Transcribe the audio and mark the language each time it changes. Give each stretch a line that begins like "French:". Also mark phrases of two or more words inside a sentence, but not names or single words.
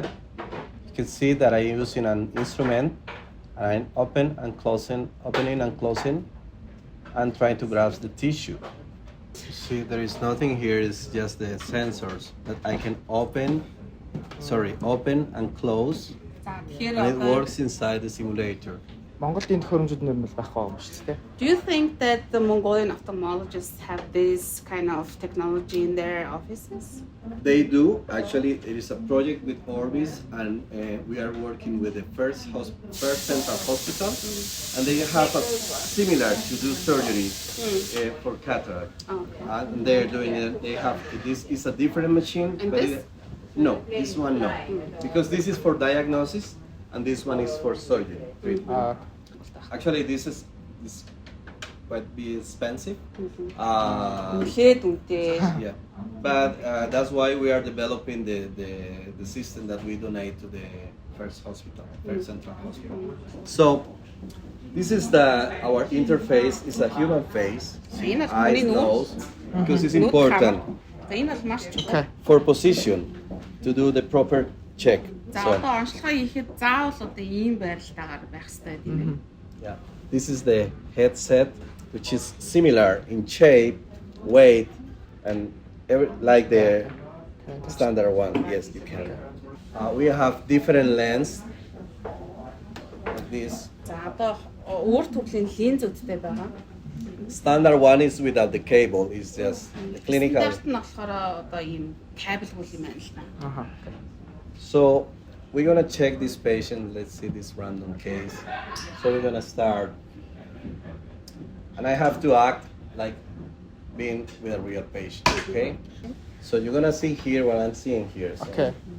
English: You can see that I'm using an instrument, and I'm opening and closing, and trying to grasp the tissue. See, there is nothing here, it's just the sensors that I can open and close,
Mongolian: За тэгэхээр
English: and it
Mongolian: одоо
English: works inside the simulator.
Mongolian: Монголд энэ төхөөрөмжүүд нэр нь байх байгаа юм шүү дээ.
English: Do you think that the Mongolian ophthalmologists have this kind of technology in their offices? They do. Actually, it is a project with Orbis, and we are working with the first central hospital, and they have a similar to do surgery for cataract. Okay. And they're doing it. They have this is a different machine. And but this? No, this one no, because this is for diagnosis, and this one is for surgery. Actually, this quite be expensive.
Mongolian: Үнэхээр үнэтэй.
English: Yeah, but that's why we are developing the system that we donate to the first central hospital. So this is our interface. It's a human face,
Mongolian: Энэ бол
English: eyes,
Mongolian: хүний нүд.
English: nose, because it's
Mongolian: Нүд
English: important
Mongolian: хамаа. За энэ бол маш чухал.
English: for position to do the proper check.
Mongolian: За
English: So
Mongolian: одоо онцлогоо хийхэд заавал одоо ийм байралтайгаар байх хэрэгтэй тийм ээ.
English: yeah, this is the headset, which is similar in shape, weight, and like the standard one. Yes, you can. We have different lens like this.
Mongolian: За одоо өөр төрлийн линзүүдтэй байгаа.
English: Standard one is without the cable. It's just the clinical.
Mongolian: Стандарт нь болохоор одоо ийм кабелгүй юм байна л да.
English: So we're gonna check this patient. Let's see this random case. So we're gonna start, and I have to act like being with a real patient. Okay. So you're gonna see here what I'm seeing here. So, Okay.